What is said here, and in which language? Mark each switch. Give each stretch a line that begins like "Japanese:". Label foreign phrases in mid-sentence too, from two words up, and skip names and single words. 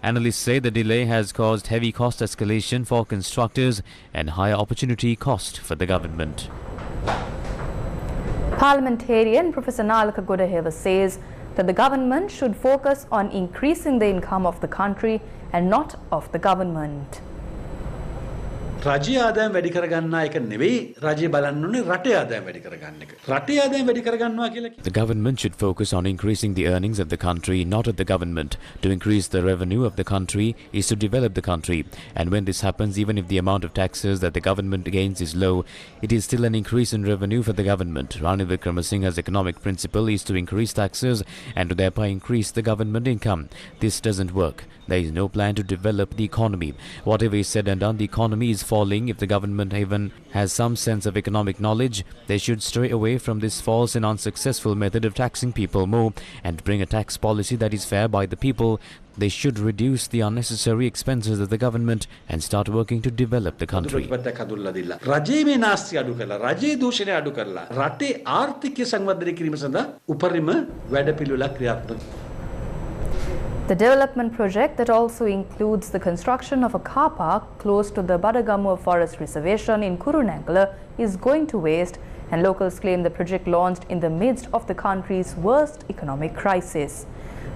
English: Analysts say the delay has caused heavy cost escalation for constructors and higher opportunity cost for the government. Parliamentarian Professor Nalaka Godaheva says that the government should focus on increasing the income of the country and not of the government.
Sinhala: රජයේ ආදායම් වැඩි කරගන්නා එක නෙවෙයි රජය බලන්න ඕනේ රටේ ආදායම් වැඩි කරගන්න එක. රටේ ආදායම් වැඩි කරගන්නවා කියලා.
English: The government should focus on increasing the earnings of the country, not of the government. To increase the revenue of the country is to develop the country. And when this happens, even if the amount of taxes that the government gains is low, it is still an increase in revenue for the government. Ranil Wickremesinghe's economic principle is to increase taxes and to thereby increase the government income. This doesn't work. There is no plan to develop the economy. Whatever is said and done, the economy is falling. If the government even has some sense of economic knowledge, they should stray away from this false and unsuccessful method of taxing people more and bring a tax policy that is fair by the people. They should reduce the unnecessary expenses of the government and start working to develop the country.
Sinhala: රජයේ මේ නාස්ති අඩු කරලා රජයේ දූෂණය අඩු කරලා රටේ ආර්ථිකය සංවර්ධනය කිරීම සඳහා උපරිම වැඩපිළිවෙලක් ක්‍රියාත්මක.
English: The development project that also includes the construction of a car park close to the Badagamur Forest Reservation in Kurunangala is going to waste, and locals claim the project launched in the midst of the country's worst economic crisis.